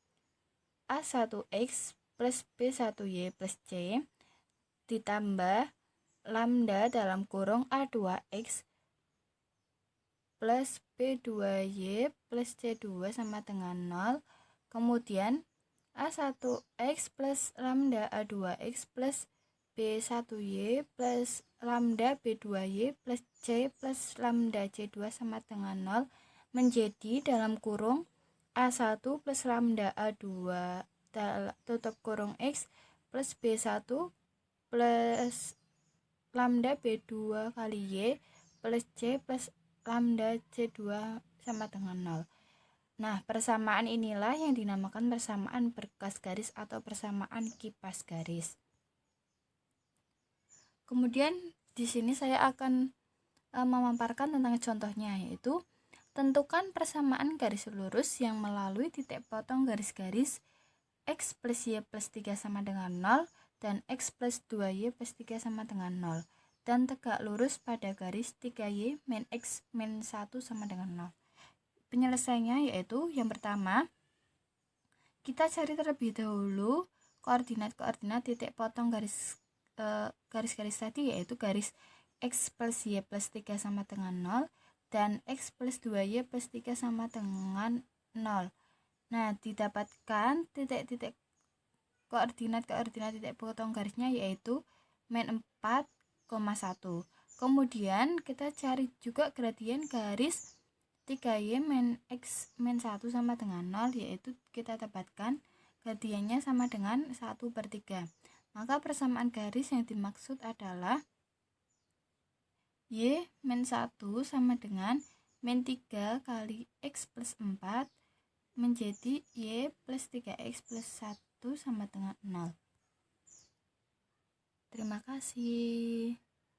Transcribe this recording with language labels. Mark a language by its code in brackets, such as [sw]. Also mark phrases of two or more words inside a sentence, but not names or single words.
[id] A1X plus B1Y plus C ditambah lambda dalam kurung A2X plus B2Y plus C2 sama dengan 0. Kemudian A1X plus lambda A2X plus B1Y plus lambda B2Y plus C plus lambda C2 sama dengan 0 menjadi dalam kurung A1 plus lambda A2 tutup kurung X plus B1 plus lambda B2 kali Y plus C plus lambda C2 sama dengan 0. Nah, persamaan inilah yang dinamakan persamaan berkas garis atau persamaan kipas garis. Kemudian di sini saya akan memaparkan tentang contohnya, yaitu tentukan persamaan garis lurus yang melalui titik potong garis-garis X plus Y plus 3 sama dengan 0 dan X plus 2Y plus 3 sama dengan 0 dan tegak lurus pada garis 3Y min X min 1 sama dengan 0. Penyelesaiannya yaitu yang pertama, kita cari terlebih dahulu koordinat-koordinat titik potong garis-garis tadi, yaitu garis X plus Y plus 3 sama dengan 0 dan X plus 2Y plus 3 sama dengan 0. Nah, didapatkan titik-titik koordinat-koordinat titik potong garisnya yaitu min 4,1. Kemudian kita cari juga gradien garis 3Y min X min 1 sama dengan 0, yaitu kita dapatkan gradiennya sama dengan 1/3. Maka persamaan garis yang dimaksud adalah Y min 1 sama dengan min 3 kali X plus 4 menjadi Y plus 3X plus 1 sama dengan 0. Terima kasih.